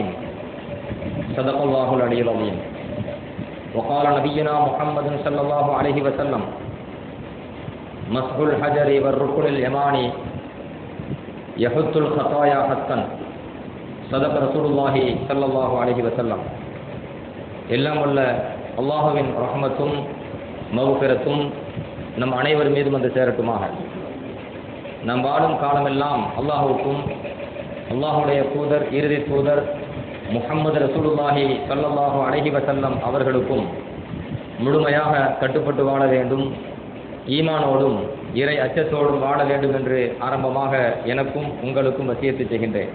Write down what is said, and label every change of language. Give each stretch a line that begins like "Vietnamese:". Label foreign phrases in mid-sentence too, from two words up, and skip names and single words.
Arabic: صدق الله العلي العظيم وقال نبينا محمد صلى الله عليه وسلم مسح الحجر والركن اليماني يحط الخطايا حتى صدق رسول الله صلى الله عليه وسلم
Tamil: எல்லாம் உள்ள அல்லாஹ்வின் ரஹ்மத்தும் மக்ஃபிரத்தும் நம் அனைவர் மீதும் வந்து சேரட்டுமாக. நம் வாழும் காலமெல்லாம் அல்லாஹ்வுக்கும் அல்லாஹ்வுடைய தூதர் இறுதி தூதர்
Arabic: محمد رسول الله صلى الله عليه وسلم
Tamil: அவர்களுக்கும் முழுமையாக கட்டுப்பட்டு வாழ வேண்டும், ஈமானோடும் இறை அச்சத்தோடும் வாழ வேண்டும் என்று ஆரம்பமாக எனக்கும் உங்களுக்கும் வசியத்து செய்கின்றேன்.